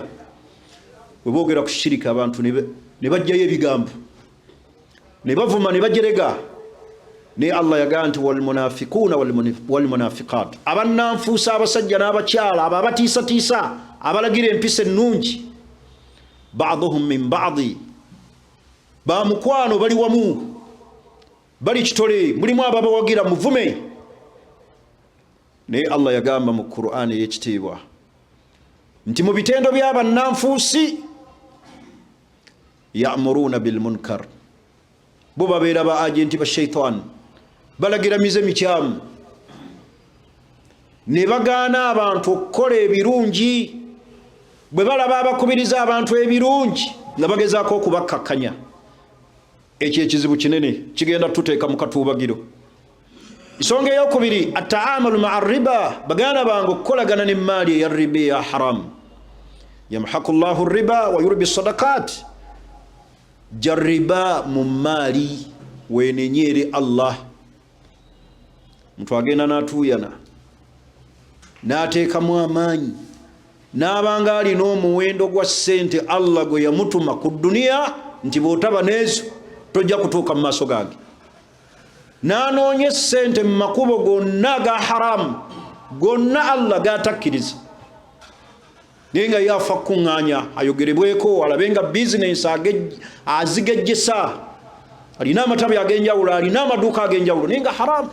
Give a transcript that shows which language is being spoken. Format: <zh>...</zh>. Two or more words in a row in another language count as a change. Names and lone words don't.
<lg>Bwe boogera ku shiriki abantu ne bajjayo ebigambo, ne bavuma ne bajerega. Ne Allah yagaa nti</lg> <ar>والمنافقون والمنافقات,</ar> <lg>abannanfuusa abasajja n'abakyala abo abatiisatiisa abalagira empisa ennungi,</lg> <ar>بعضهم من بعض,</ar> <lg>ba mukwano bali wamu, bali kitole, mulimu ababawagira muvume. Ne Allah yagamba mu Qur'an ey'ekitiibwa nti mu bitendo by'abannanfuusi</lg> <ar>يأمرون بالمنكر,</ar> <lg>bo babeera ba agenti ba shaitan, balagira mize mikyamu, ne bagaana abantu okukola ebirungi. Bwe balaba abakubiriza abantu ebirungi nga bagezaako okubakkakkanya, ekyo ekizibu kinene kigenda tuteeka mu katuubagiro. Nsonga eyokubiri,</lg> <ar>التعامل مع الربا,</ar> <lg>baganda bange okukolagana n'emmaali eya riba ya haram.</lg> <ar>يمحق الله الربا ويربي الصدقات,</ar> <lg>jarriba mu maali weenenyere Allah. Muntu agenda n'atuuyana n'ateekamu amaanyi n'abanga alina omuwendo gwa ssente Allah gwe yamutuma ku dduniya nti bw'otaba n'ezo tojja kutuuka mu maaso gange, n'anoonya ssente mu makubo gonna ga haramu, gonna Allah gatakkiriza, naye nga yafa kuŋŋaanya ayogerebweko, alabe nga bizinensi azigejjesa, alina amatabi ag'enjawulo, alina amaduuka ag'enjawulo, naye nga haramu.</lg>